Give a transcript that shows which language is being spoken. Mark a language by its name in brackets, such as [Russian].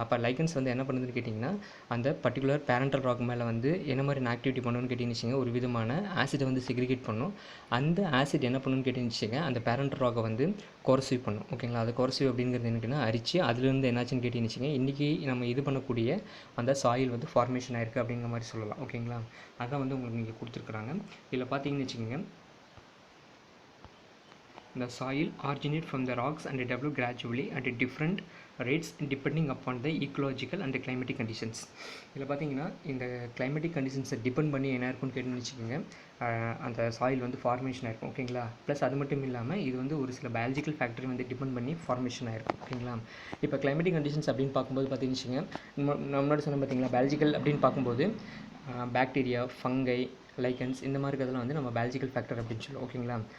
[Tamil] அப்போ லைக்கன்ஸ் வந்து என்ன பண்ணுதுன்னு கேட்டிங்கன்னா அந்த பர்டிகுலர் பேரண்டல் ராக் மேலே வந்து என்ன மாதிரி ஆக்டிவிட்டி பண்ணணும்னு கேட்டிங்கன்னு ஒரு விதமான ஆசிடை வந்து செக்ரிகேட் பண்ணும். அந்த ஆசிட் என்ன பண்ணணும்னு கேட்டிங்கன்னு அந்த பேரண்டல் ராக்கை வந்து கோரசிவ் பண்ணும். ஓகேங்களா? அது கோரசிவ் அப்படிங்கிறது என்னன்னா அரிச்சு அதுலேருந்து என்னாச்சுன்னு கேட்டிங்கன்னு இன்றைக்கி நம்ம இது பண்ணக்கூடிய அந்த சாயில் வந்து ஃபார்மேஷன் ஆயிருக்கு அப்படிங்கிற மாதிரி சொல்லலாம். ஓகேங்களா? அதான் வந்து உங்களுக்கு நீங்கள் கொடுத்துருக்குறாங்க. இதில் பார்த்தீங்கன்னு வச்சுக்கோங்க, [English] the soil originate from the rocks and develop gradually at different rates depending upon the ecological and the climatic conditions. [Tamil] இதில் பார்த்தீங்கன்னா இந்த கிளைமேட்டிக் கண்டிஷன்ஸை டிபெண்ட் பண்ணி என்ன இருக்குன்னு கேட்டுன்னு வச்சுக்கோங்க, அந்த சாயில் வந்து ஃபார்மேஷன் ஆகிருக்கும். ஓகேங்களா? ப்ளஸ் அது மட்டும் இல்லாமல் இது வந்து ஒரு சில பயாலஜிக்கல் ஃபேக்டரி வந்து டிபெண்ட் பண்ணி ஃபார்மேஷன் ஆகிருக்கும். ஓகேங்களா? இப்போ கிளைமேட்டிக் கண்டிஷன்ஸ் அப்படின்னு பார்க்கும்போது பார்த்தீங்கன்னு வச்சுக்கோங்க, நம்ம முன்னாடி சொன்ன பார்த்தீங்களா பயாலஜிக்கல் அப்படின்னு பார்க்கும்போது பாக்டீரியா, ஃபங்கை, லைக்கன்ஸ் இந்த மாதிரி இருக்கிறதுலாம் வந்து நம்ம பயாலஜிக்கல் ஃபேக்டர் அப்படின்னு சொல்லுவோம். ஓகேங்களா?